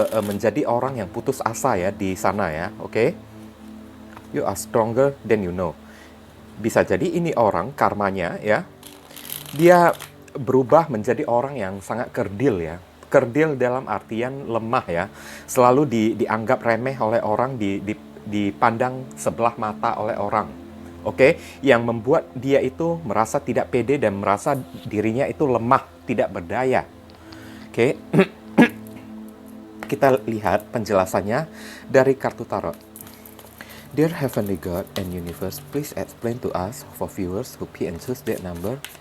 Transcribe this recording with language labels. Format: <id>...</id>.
<id>Menjadi orang yang putus asa ya di sana ya, oke?</id> <en>You are stronger than you know.</en> <id>Bisa jadi ini orang karmanya ya, dia berubah menjadi orang yang sangat kerdil ya. Kerdil dalam artian lemah ya. Selalu dianggap remeh oleh orang, dipandang sebelah mata oleh orang. Oke, yang membuat dia itu merasa tidak pede dan merasa dirinya itu lemah, tidak berdaya. Oke, kita lihat penjelasannya dari kartu tarot.</id> <en>Dear Heavenly God and Universe, please explain to us for viewers who pick and choose that number.</en>